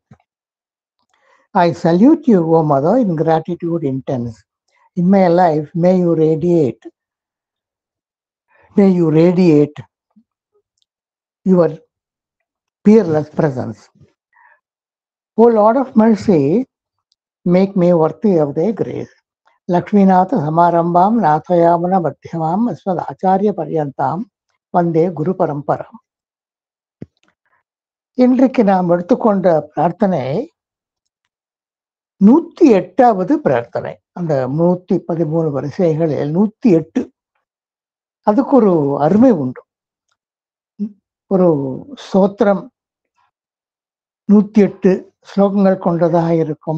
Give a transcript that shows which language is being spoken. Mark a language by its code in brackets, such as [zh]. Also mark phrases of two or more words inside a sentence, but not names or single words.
[en] I salute you, O Mother, in gratitude intense. In my life, may you radiate your peerless presence. O Lord of mercy, make me worthy of thy grace. [sa] लक्ष्मीनाथ समारम्भां नाथयामुन मध्यमां अस्मद् आचार्य पर्यन्तां वन्दे गुरु परम्परां. [ta] இன்றைக்கு நாம் எடுத்துக்கொண்ட பிரார்த்தனை 108வது பிரார்த்தனை. அந்த 113 வரிசைகளில் 108. அதுக்கு ஒரு அருமை உண்டு. ஒரு ஸ்தோத்திரம் 108 ஸ்லோகங்கள் கொண்டதாக இருக்கும்.